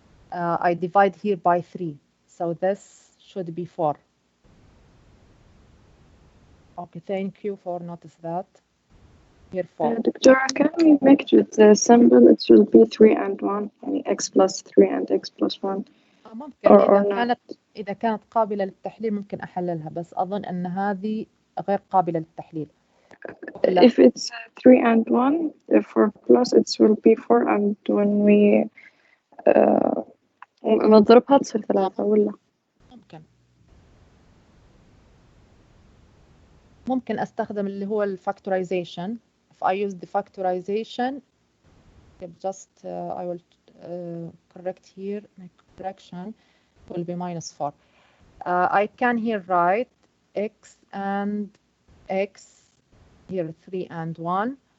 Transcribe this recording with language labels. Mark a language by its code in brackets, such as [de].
[en] I divide here by 3, so this should be 4. Okay, thank you for notice that. Here 4. Doctora, can we make the symbol? It will be 3 and 1, يعني x plus 3 and x plus 1. [ar] ممكن إذا كانت قابلة للتحليل ممكن أحللها، بس أظن أن هذه غير قابلة للتحليل. [en] If it's 3 and 1, for plus it will be 4, and when we نضربها تصير 3 ولا؟ [ar] ممكن أستخدم اللي هو الفactorization. [en] If I use the factorization, just I will correct here, make correction, will be minus 4. I can here write x and x, here 3 and 1.